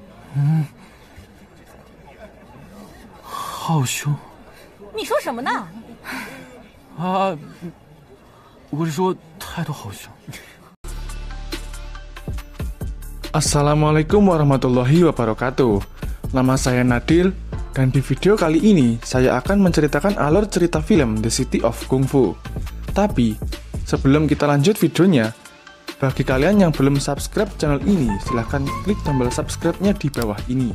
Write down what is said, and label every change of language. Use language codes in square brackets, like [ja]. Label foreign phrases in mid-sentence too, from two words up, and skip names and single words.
[zh] 好凶！你说什么呢？啊，我是说态度好凶。 [ar] السلام عليكم ورحمة الله وبركاته. [id] Nama saya Nadil, dan di video kali ini saya akan menceritakan alur cerita film The City of Kung Fu. Tapi, sebelum kita lanjut videonya, bagi kalian yang belum subscribe channel ini, silahkan klik tombol subscribe-nya di bawah ini.